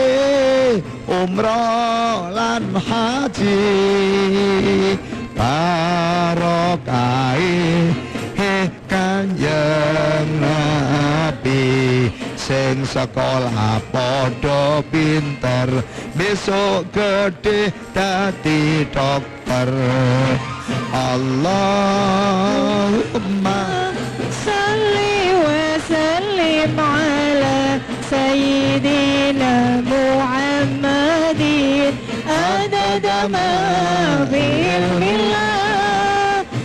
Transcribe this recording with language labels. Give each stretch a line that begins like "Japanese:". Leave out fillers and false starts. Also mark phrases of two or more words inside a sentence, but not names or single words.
Javanese: umroh lan haji, barokai Kanjeng Nabi, sing sekolah podo pinter, besok gede dadi dokter.
Arabic: Allahumma صل وسلم على سيدنا محمد عدد ما في علم الله.